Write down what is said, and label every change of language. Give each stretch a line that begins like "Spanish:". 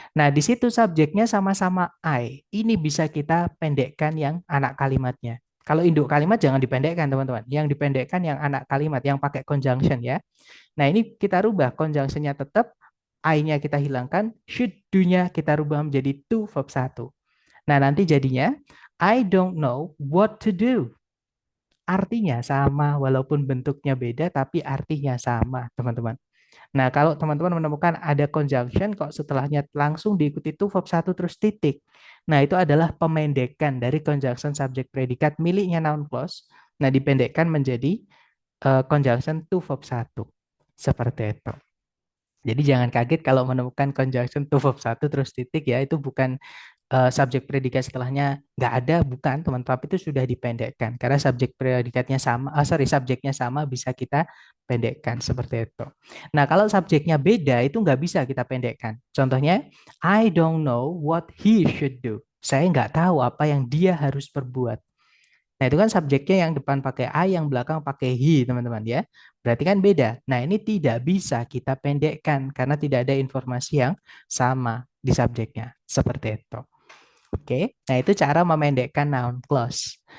Indonesian: Nah, di situ subjeknya sama-sama I. Ini bisa kita pendekkan yang anak kalimatnya. Kalau induk kalimat jangan dipendekkan, teman-teman. Yang dipendekkan yang anak kalimat, yang pakai conjunction ya. Nah, ini kita rubah conjunctionnya tetap, I-nya kita hilangkan, should do-nya kita rubah menjadi to verb satu. Nah, nanti jadinya
English: I don't know what to do.
Indonesian: Artinya sama, walaupun bentuknya beda, tapi artinya sama, teman-teman. Nah, kalau teman-teman menemukan ada conjunction, kok setelahnya langsung diikuti to verb satu terus titik. Nah, itu adalah pemendekan dari conjunction subject predikat miliknya noun clause. Nah, dipendekkan menjadi conjunction to verb satu. Seperti itu. Jadi jangan kaget kalau menemukan conjunction to verb satu terus titik ya, itu bukan subjek predikat setelahnya nggak ada, bukan teman, tapi itu sudah dipendekkan karena subjek predikatnya sama, subjeknya sama bisa kita pendekkan seperti itu. Nah, kalau subjeknya beda itu nggak bisa kita pendekkan. Contohnya,
English: I don't know what he should do.
Indonesian: Saya nggak tahu apa yang dia harus perbuat. Nah, itu kan subjeknya yang depan pakai
English: I,
Indonesian: yang belakang pakai he, teman-teman ya. Berarti kan beda. Nah, ini tidak bisa kita pendekkan karena tidak ada informasi yang sama di subjeknya. Seperti itu. Oke, nah itu cara memendekkan noun clause.